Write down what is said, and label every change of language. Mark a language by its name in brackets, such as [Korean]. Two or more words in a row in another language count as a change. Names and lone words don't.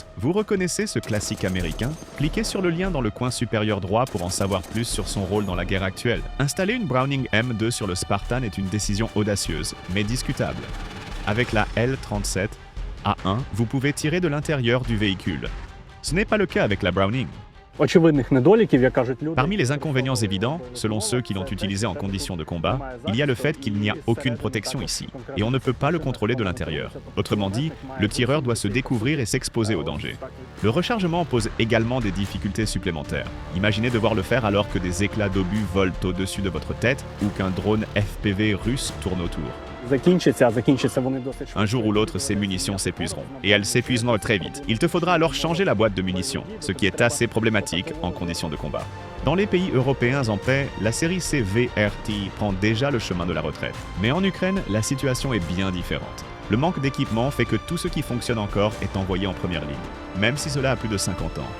[French] Vous reconnaissez ce classique américain? Cliquez sur le lien dans le coin supérieur droit pour en savoir plus sur son rôle dans la guerre actuelle. Installer une Browning M2 sur le Spartan est une décision audacieuse, mais discutable. Avec la L37A1, vous pouvez tirer de l'intérieur du véhicule. Ce n'est pas le cas avec la Browning. [Ukrainian] очевидних недоліків, як кажуть люди. [French] Parmi les inconvénients évidents, selon ceux qui l'ont utilisé en conditions de combat, il y a le fait qu'il n'y a aucune protection ici, et on ne peut pas le contrôler de l'intérieur. Autrement dit, le tireur doit se découvrir et s'exposer au danger. Le rechargement pose également des difficultés supplémentaires. Imaginez devoir le faire alors que des éclats d'obus volent au-dessus de votre tête ou qu'un drone FPV russe tourne autour. [Ukrainian] Закінчаться вони досить [French] Un jour ou l'autre, ces munitions s'épuiseront. Et elles s'épuiseront très vite. Il te faudra alors changer la boîte de munitions, ce qui est assez problématique en conditions de combat. Dans les pays européens en paix, la série CVRT prend déjà le chemin de la retraite. Mais en Ukraine, la situation est bien différente. Le manque d'équipement fait que tout ce qui fonctionne encore est envoyé en première ligne, même si cela a plus de 50 ans.